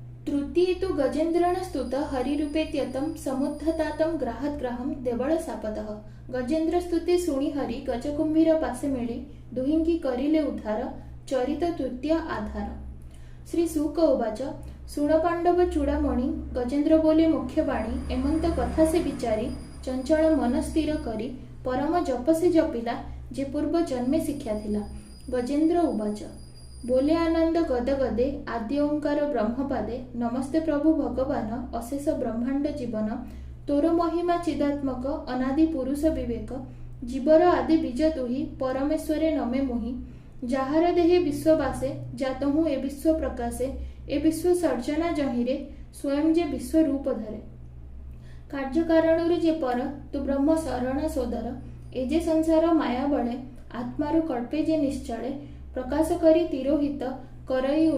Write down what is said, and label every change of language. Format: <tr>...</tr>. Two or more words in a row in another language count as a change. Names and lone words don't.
<sa>तृतीये तु गजेन्द्रेण स्तुत हरिरूपेत्यतं समुद्धतातं ग्राहद्ग्राहं देवलशापतः।</sa> <or>ଗଜେନ୍ଦ୍ର ସ୍ତୁତି ଶୁଣି ହରି ଗଜକୁମ୍ଭୀର ପାଶେ ମିଳି ଦୁହିଙ୍କି କରିଲେ ଉଦ୍ଧାର ଚରିତ ତୃତୀୟ ଆଧାର। ଶ୍ରୀ ଶୁକ ଉବାଚ ଶୁଣ ପାଣ୍ଡବ ଚୂଡ଼ାମଣି ଗଜେନ୍ଦ୍ର ବୋଲେ ମୁଖ୍ୟବାଣୀ ଏମନ୍ତ କଥା ସେ ବିଚାରି ଚଞ୍ଚଳ ମନ ସ୍ଥିର କରି ପରମ ଜପ ସେ ଜପିଲା ଯେ ପୂର୍ବ ଜନ୍ମେ ଶିକ୍ଷା ଥିଲା। ଗଜେନ୍ଦ୍ର ଉବାଚ ବୋଲେ ଆନନ୍ଦ ଗଦଗଦେ ଆଦି ଓଁକାର ବ୍ରହ୍ମପାଦେ ନମସ୍ତେ ପ୍ରଭୁ ଭଗବାନ ଅଶେଷ ବ୍ରହ୍ମାଣ୍ଡ ଜୀବନ ତୋର ମହିମା ଚିଦାତ୍ମକ ଅନାଦି ପୁରୁଷ ବିବେକ ଜୀବର ଆଦି ବୀଜ ତୁହି ପରମେଶ୍ୱରେ ନମେ ମୁହିଁ ଯାହାର ଦେହେ ବିଶ୍ୱବାସେ ଜାତ ହୁଁ ଏ ବିଶ୍ୱ ପ୍ରକାଶେ ଏ ବିଶ୍ୱ ସର୍ଜନା ଯହିଁରେ ସ୍ୱୟଂ ଯେ ବିଶ୍ୱ ରୂପ ଧରେ କାର୍ଯ୍ୟ କାରଣ ଯେ ପର ତୁ ବ୍ରହ୍ମ ଶରଣ ସୋଦର ଏ ଯେ ସଂସାର ମାୟା ବଳେ ଆତ୍ମାରୁ କଳ୍ପେ ଯେ ନିଶ୍ଚଳେ ପ୍ରକାଶ କରି ତିରୋହିତ କରଇ</or>